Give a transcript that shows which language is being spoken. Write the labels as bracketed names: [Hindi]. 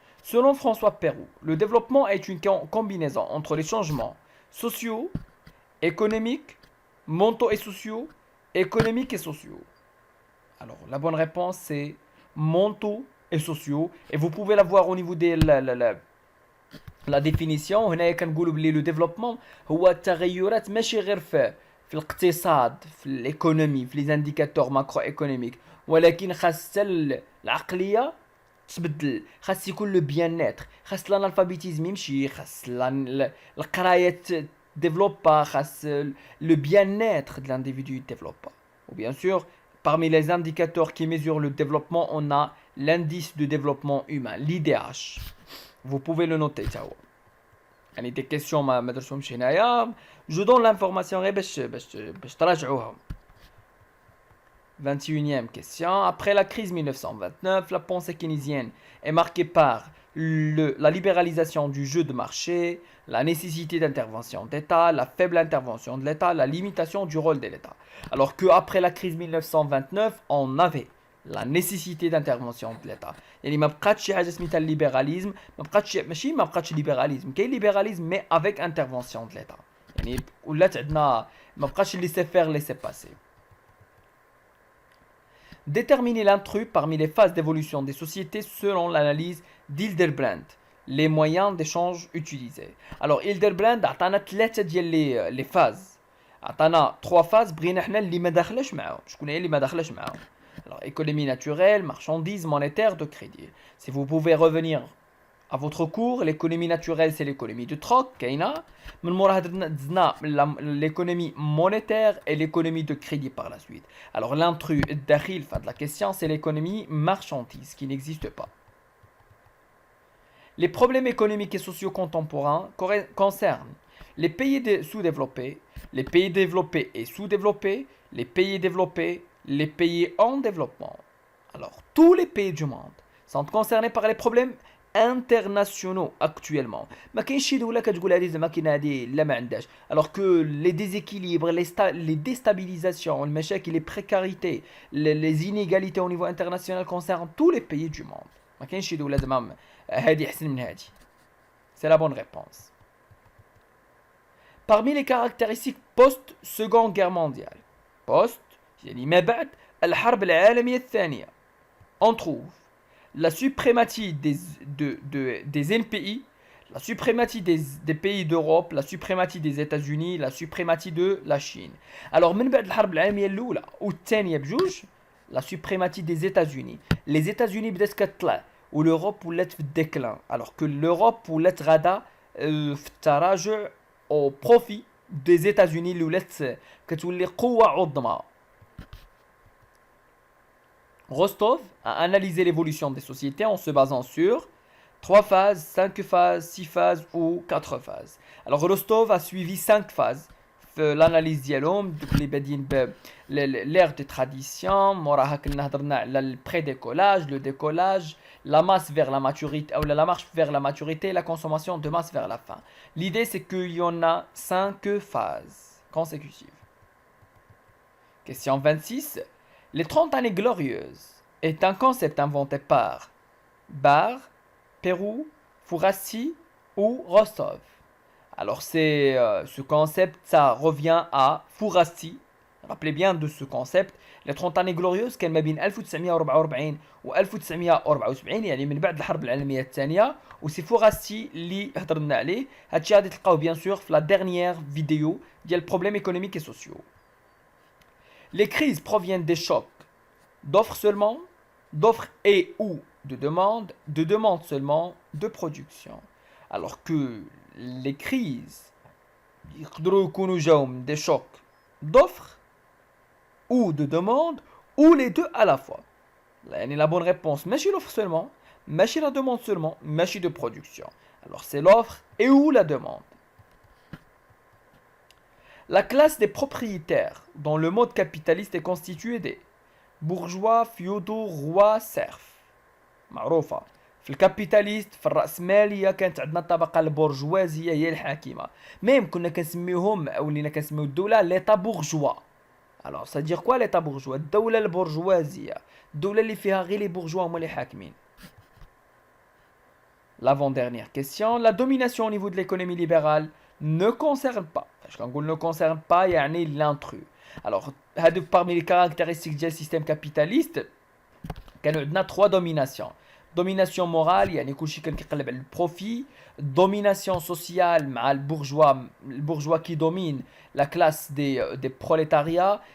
[French] Selon François Perroux, le développement est une combinaison entre les changements sociaux, économiques, mentaux et sociaux, économiques et sociaux. Alors, la bonne réponse, c'est mentaux et sociaux. Et vous pouvez la voir au niveau de la définition. [Arabic] هنا كنقولوا بلي [French] le développement [Arabic] هو التغيرات ماشي غير في الاقتصاد في [French] l'économie [Arabic] في [French] les indicateurs macroéconomiques [Arabic] ولكن خاص العقلية تبدل خاص يكون لو بيان نتر خاص الانالفابيتيزم يمشي خاص القراية [French] développa le bien-être de l'individu développa. Ou bien sûr, parmi les indicateurs qui mesurent le développement, on a l'indice de développement humain, l'IDH. Vous pouvez le noter. Il y a des questions [Arabic] ما درتهمش هنايا. [French] Je donne l'information [Arabic] غير باش تراجعوها. [French] 21e question. Après la crise 1929, la pensée keynésienne est marquée par la libéralisation du jeu de marché, la nécessité d'intervention d'État, la faible intervention de l'État, la limitation du rôle de l'État. Alors qu'après la crise 1929, on avait la nécessité d'intervention de l'État. [Arabic] يعني ما بقاتش شي حاجه سميتها الليبراليزم ما بقاتش ليبراليزم كاين ليبراليزم [French] mais avec intervention de l'État. [Arabic] يعني ولات عندنا ما بقاش [French] laisser faire laisser passer. Déterminer l'intrus parmi les phases d'évolution des sociétés selon l'analyse d'Hildebrand. Les moyens d'échange utilisés. Alors Hildebrandt [Arabic] عطانا ثلاثة ديال [French] les phases. [Arabic] عطانا 3 phases بغينا حنا اللي ما داخلاش معاهم. شكون هي اللي ما داخلاش معاهم؟ [French] Alors économie naturelle, marchandises, monétaire, de crédit. Si vous pouvez revenir à votre cours, l'économie naturelle c'est l'économie de troc, [Arabic] كاينة. من موراها دزنا [French] l'économie monétaire et l'économie de crédit par la suite. Alors l'intrus الداخل de la question c'est l'économie marchandise qui n'existe pas. Les problèmes économiques et sociaux contemporains concernent les pays sous-développés, les pays développés et sous-développés, les pays développés, les pays en développement. Alors, tous les pays du monde sont concernés par les problèmes internationaux actuellement. [Arabic] ما كاينش شي دوله كتقول هذه زعما كاينه هذه لا ما عندهاش. [French] Alors que les déséquilibres, les déstabilisations, المشاكل, les précarités, les inégalités au niveau international concernent tous les pays du monde. [Arabic] ما كاينش شي دوله زعما هذه احسن من هذه. [French] C'est la bonne réponse. Parmi les caractéristiques post-seconde guerre mondiale, [Arabic] يعني ما بعد الحرب العالمية الثانية, [French] on trouve la suprématie des NPI, la suprématie des pays d'Europe, la suprématie des États-Unis, la suprématie de la Chine. [Arabic] Alors, من بعد الحرب العالمية الأولى والثانية بجوج, [French] la suprématie des États-Unis. [Arabic] Les États-Unis بدات كتطلع والأوروب ولات في الديكلان. [French] Alors que l'Europe [Arabic] ولات غادا في التراجع [French] au profit des États-Unis [Arabic] اللي ولات كتولي قوة عظمى. [French] Rostov a analysé l'évolution des sociétés en se basant sur 3 phases, 5 phases, 6 phases ou 4 phases. Alors Rostov a suivi 5 phases. L'analyse [Arabic] ديالهم اللي بادين [French] l'ère des traditions, [Arabic] موراها كنا هضرنا على [French] le pré-décollage, le décollage, la masse vers la maturité ou la marche vers la maturité, la consommation de masse vers la fin. L'idée c'est qu'il y en a 5 phases consécutives. Question 26. Les 30 années glorieuses est un concept inventé par Barre, Pérou, Fourassi ou Rostov. Alors c'est ce concept, ça revient à Fourassi. Rappelez bien de ce concept. Les 30 années glorieuses [Arabic] كان ما بين 1944 و 1974 يعني من بعد الحرب العالمية الثانية وسي فوراسي اللي هضرنا عليه. هادشي غادي تلقاوه [French] bien sûr في la dernière vidéo ديال problèmes économiques et sociaux. Les crises proviennent des chocs d'offres seulement, d'offres et ou de demande seulement, de production. Alors que les crises [Arabic] يقدروا يكونوا جاو من [French] des chocs d'offres ou de demande ou les deux à la fois. يعني la bonne réponse ماشي l'offre seulement, ماشي la demande seulement, ماشي de production. Alors c'est l'offre et ou la demande. La classe des propriétaires dans le mode capitaliste est constituée des bourgeois, féodaux, rois, serfs. [Arabic] معروفة. في الكابيتاليست في الرأسمالية كانت عندنا الطبقة البورجوازية هي الحاكمة. ميم كنا كنسميوهم أو اللي كنسميو الدولة ليتا بورجوا. [French] Alors ça veut dire quoi l'état bourgeois? [Arabic] الدولة البورجوازية. الدولة اللي فيها غير لي بورجوا هما اللي حاكمين. [French] L'avant-dernière question, la domination au niveau de l'économie libérale ne concerne pas. Quand on ne concerne pas, il y a l'intrus. Alors, parmi les caractéristiques du système capitaliste, il y a 3 dominations. Domination morale, il y a le profit. Domination sociale, le bourgeois qui domine la classe des prolétariats.